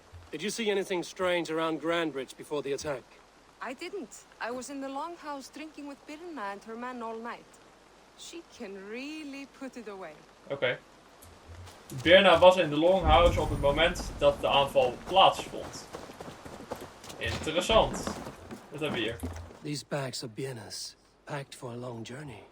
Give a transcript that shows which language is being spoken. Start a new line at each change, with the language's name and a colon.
English: Did you see anything strange around Grandbridge before the attack? I didn't. I was in the longhouse drinking with Birna and her man all night. She can really put it away.
Dutch: Oké. Birna was in de longhouse op het moment dat de aanval plaatsvond. Interessant. Wat hebben we hier?
English: These bags are Birna's, packed for a long journey.